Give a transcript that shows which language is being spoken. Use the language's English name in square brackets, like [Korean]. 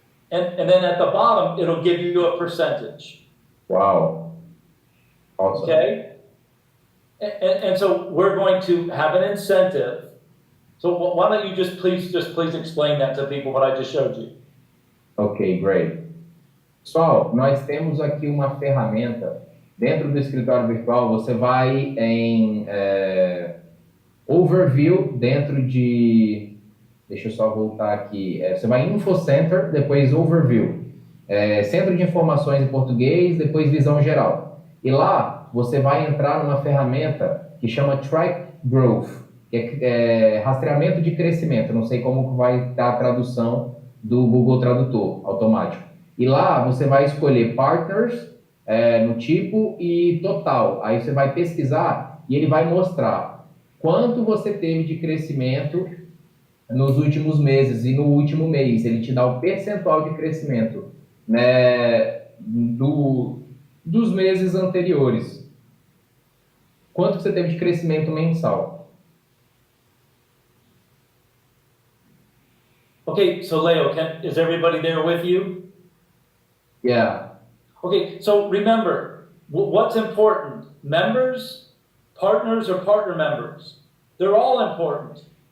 [English] And then at the bottom, it'll give you a percentage. Wow. Awesome. Okay? And so we're going to have an incentive. So why don't you just please explain that to people, what I just showed you. Ok, great. [Portuguese] Pessoal, nós temos aqui uma ferramenta. Dentro do escritório virtual, você vai em Overview, dentro de... Deixa eu só voltar aqui. Você vai em Info Center, depois Overview. Centro de Informações em português, depois Visão Geral. E lá, você vai entrar numa ferramenta que chama Track Growth, que é rastreamento de crescimento. Não sei como vai dar a tradução do Google Tradutor automático. E lá, você vai escolher Partners, no tipo, e Total. Aí você vai pesquisar e ele vai mostrar quanto você teve de crescimento nos últimos meses e no último mês. Ele te dá o percentual de crescimento, né, dos meses anteriores. Quanto você teve de crescimento mensal? [English] Okay, so Leo, is everybody there with you? Yeah. Okay, so remember, what's important? Members, partners, or partner members? They're all important.